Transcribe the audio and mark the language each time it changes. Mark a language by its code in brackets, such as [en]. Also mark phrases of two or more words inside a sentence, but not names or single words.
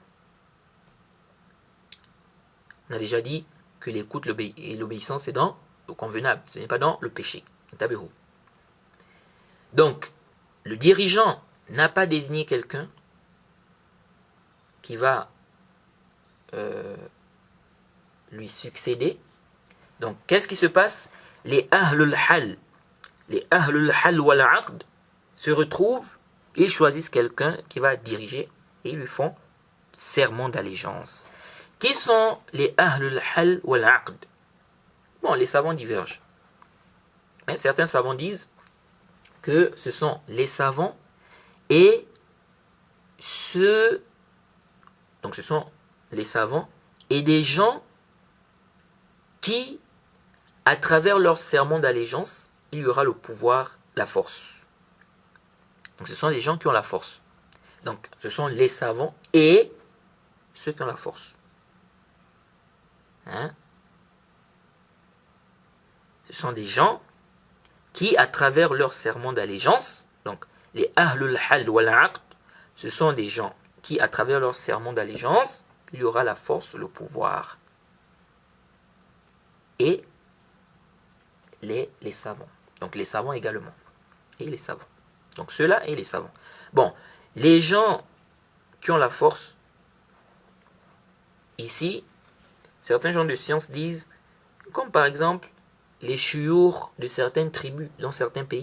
[fr] On a déjà dit que l'écoute et l'obéissance c'est dans le convenable, ce n'est pas dans le péché. Donc, le dirigeant n'a pas désigné quelqu'un qui va lui succéder. Donc, qu'est-ce qui se passe? Les [ar] أهل الحل والعقد [fr] se retrouvent, ils choisissent quelqu'un qui va diriger et ils lui font serment d'allégeance. Qui sont les [ar] أهل الحل والعقد? [fr] Bon, les savants divergent. Mais certains savants disent que ce sont les savants et donc ce sont les savants et des gens qui, à travers leur serment d'allégeance, il y aura le pouvoir, la force. Donc ce sont des gens qui ont la force. Donc ce sont les savants et ceux qui ont la force. Ce sont des gens qui, à travers leur serment d'allégeance, donc les [ar] أهل الحل والعقد, [fr] ce sont des gens qui, à travers leur serment d'allégeance, il y aura la force, le pouvoir. Et les savants. Donc les savants également. Et les savants. Donc ceux-là et les savants. Bon, les gens qui ont la force, ici, certains gens de science disent, comme par exemple les chiours de certaines tribus dans certains pays.